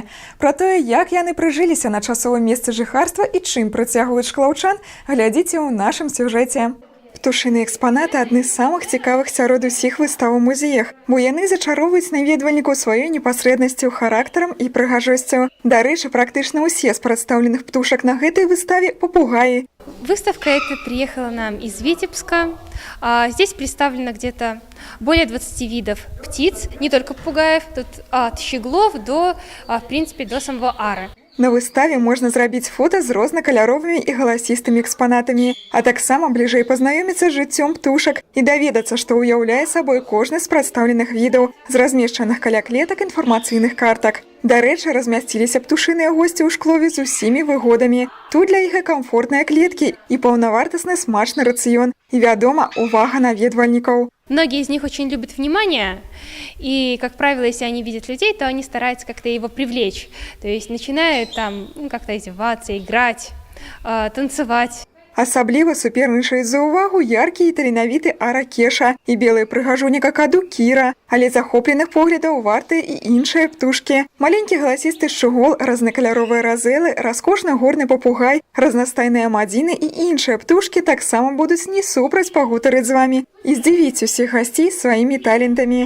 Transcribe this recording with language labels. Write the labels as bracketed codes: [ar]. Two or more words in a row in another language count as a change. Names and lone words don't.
[be] Пра тое, як яны прыжыліся на часовым месцы жыхарства і чым прыцягваюць шклаўчан, глядзіце ў нашым сюжэце. Птушыныя экспанаты адны з самых цікавых сярод усіх выстаў у музеях, бо яны зачароўваюць наведвальнікаў сваёй непасрэднасцю, характарам і прыгажосцю. Дарэчы, практычна ўсе з прадстаўленых птушак на гэтай выставе папугаі. [ru] Выставка эта приехала нам из Витебска. Здесь представлено где-то более 20 видов птиц, не только попугаев, тут от щеглов до, в принципе, до самого ара. [be] На выставе можна зрабіць фота з рознакаляровымі і галасістымі экспанатамі, а таксама бліжэй пазнаёміцца з жыццём птушак і даведацца, што ўяўляе сабой кожны з прадстаўленых відаў з размешчаных каля клетак інфармацыйных картак. Дарэчы, размясціліся птушыныя госці ў шклове з усімі выгодамі. Тут для іх і камфортныя клеткі, і паўнавартасны смачны рацыён, і, вядома, увага наведвальнікаў. [ru] Многие из них очень любят внимание, и, как правило, если они видят людей, то они стараются как-то его привлечь. То есть начинают там как-то издеваться, играть, танцевать. [be] Асабліва супернічаюць за ўвагу яркі і таленавіты ара Кеша і белая прыгажуня какаду Кіра, але захопленых поглядаў вартыя і іншыя птушкі. Маленькі галасісты шчугол, разнакаляровыя разэлы, раскошны горны папугай, разнастайныя мадзіны і іншыя птушкі таксама будуць не супраць пагутарыць з вамі і здзівіць усіх гасцей сваімі талентамі.